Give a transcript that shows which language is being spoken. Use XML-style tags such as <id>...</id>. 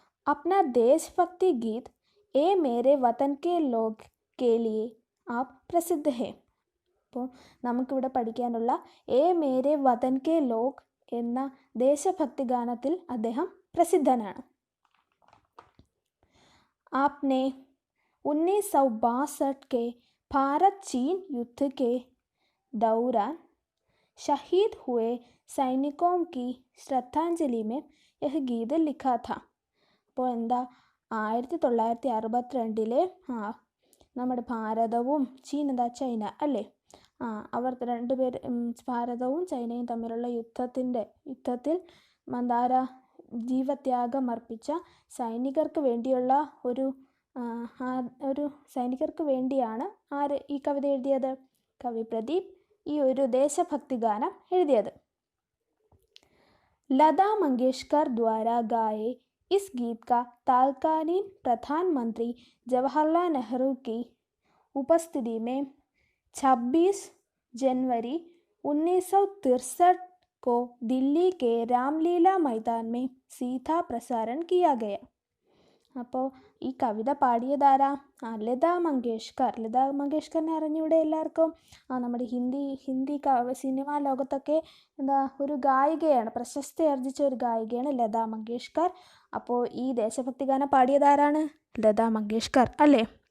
<hi>अपना देशभक्ति गीत ए मेरे वतन के लोग के लिए आप प्रसिद्ध है.</hi> <ml>അപ്പോൾ നമുക്കിവിടെ പഠിക്കാനുള്ള A Mere Watan K log എന്ന ദേശഭക്തി ഗാനത്തിൽ അദ്ദേഹം പ്രസിദ്ധനാണ്.</ml> <hi>आपने 1962 के भारत चीन युद्ध के दौरान शहीद हुए सैनिकों की श्रद्धांजलि में यह गीत लिखा था.</hi> <ml>അപ്പോൾ എന്താ 1962 നമ്മുടെ ഭാരതവും ചൈന അല്ലേ, അവർ രണ്ടുപേർ ഭാരതവും ചൈനയും തമ്മിലുള്ള യുദ്ധത്തിൽ മന്ദാര ജീവത്യാഗം അർപ്പിച്ച സൈനികർക്ക് വേണ്ടിയുള്ള ഒരു സൈനികർക്ക് വേണ്ടിയാണ് ഈ കവിത എഴുതിയത്? കവി പ്രദീപ് ഈ ഒരു ദേശഭക്തി ഗാനം എഴുതിയത്.</ml> <hi>ലതാ മങ്കേഷ്കർ ദ്വാരാ ഗായേ इस गीत का तत्कालीन प्रधानमंत्री जवाहरलाल नेहरू की उपस्थिति में 26 जनवरी 1963 को दिल्ली के रामलीला मैदान में सीधा प्रसारण किया गया.</hi> <ml>അപ്പോൾ ഈ കവിത പാടിയതാരാ? ലതാ മങ്കേഷ്കർ. ലതാ മങ്കേഷ്കറിനെ അറിഞ്ഞൂടെ എല്ലാവർക്കും? നമ്മുടെ ഹിന്ദി സിനിമാ ലോകത്തൊക്കെ ഒരു ഗായികയാണ്, പ്രശസ്തി ആർജിച്ച ഒരു ഗായികയാണ് ലതാ മങ്കേഷ്കർ. അപ്പോൾ ഈ ദേശഭക്തി ഗാനം പാടിയതാരാണ്? ലതാ മങ്കേഷ്കർ അല്ലേ.</ml>